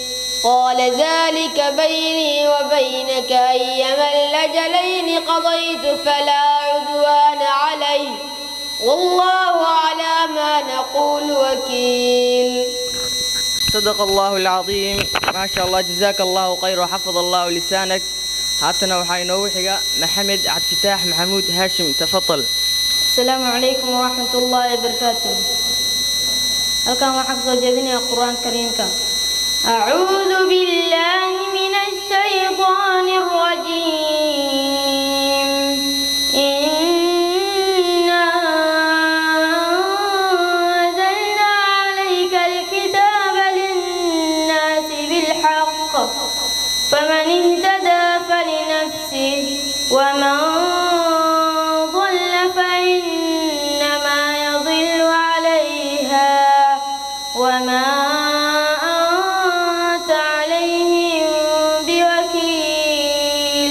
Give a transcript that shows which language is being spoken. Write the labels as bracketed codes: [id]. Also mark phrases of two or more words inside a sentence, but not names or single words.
[ar] قال ذلك بيني وبينك أيما الأجلين قضيت فلا عدوان علي والله على ما نقول وكيل. صدق الله العظيم ما شاء الله. جزاك الله خير وحفظ الله لسانك. [so] haddana waxa inoogu xiga محمد عبد الفتاح محمود هاشم. تفضل. [ar] السلام عليكم ورحمة الله وبركاته. [so] halkan waxaan kusoo jeedinayaa qur-aanka kariimka. [ar] أعوذ بالله من الشيطان الرجيم. إنا أنزلنا عليك الكتاب للناس بالحق فمن اهتدى فلنفسه ومن ضل فإنما يضل عليها وما أنت عليهم بوكيل.